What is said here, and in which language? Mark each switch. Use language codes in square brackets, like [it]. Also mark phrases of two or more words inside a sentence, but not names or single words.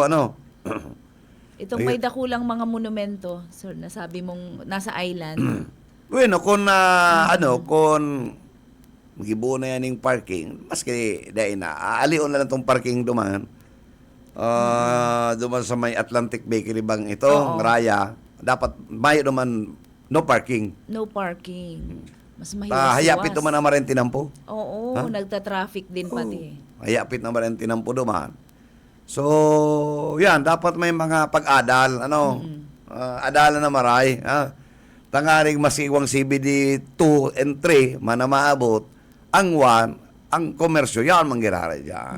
[bik] Itong may dakulang mga monumento, sir, nasabi mong nasa island. Bueno, kung kung magibo na yan yung parking, maski dahil na, aalion na lang itong parking duman, Duman sa may Atlantic Bakery bang ito, Oo. Raya, dapat may naman [en] no parking. No parking. Mas [bik] Hayapit mahiwas-iwas. naman ang marin tinampo. Oo, Ha? nagta-traffic din pati. Hayapit naman ang tinampo duman. So, yan, dapat may mga pag-adal, adalan na maray, ha? Tangaring masiwang CBD 2 and 3, manamaabot, ang 1, ang komersyo, yan manggirara dyan.